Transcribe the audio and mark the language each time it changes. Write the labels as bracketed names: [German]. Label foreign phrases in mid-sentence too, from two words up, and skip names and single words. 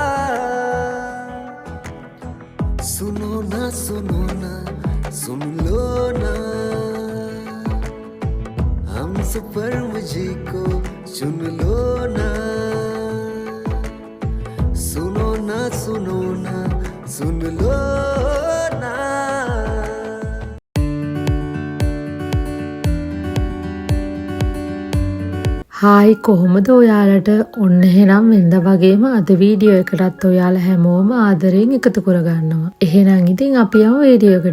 [Hindi] सुनो ना सुन लो ना हम सफर मुझे को चुन लो ना सुनो ना सुन लो ना [Sinhala] හායි කොහොමද ඔයාලට ඔන්න එහෙනම් වෙනද වගේම අද වීඩියෝ එකටත් ඔයාලා හැමෝම ආදරෙන් එකතු කරගන්නවා. එහෙනම් ඉතින් අපි යමු වීඩියෝ එකට.